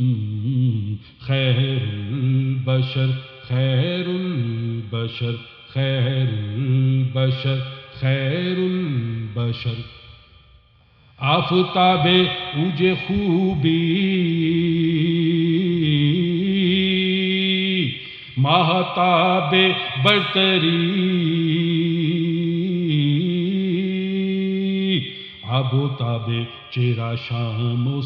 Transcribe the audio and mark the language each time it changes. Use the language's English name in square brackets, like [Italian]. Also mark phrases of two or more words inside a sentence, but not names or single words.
[Arabic] خیر البشر خیر البشر خیر البشر خیر البشر، [Persian] آفتاب اوج خوبی، ماہتاب برتری، آب و تاب چہرہ شام و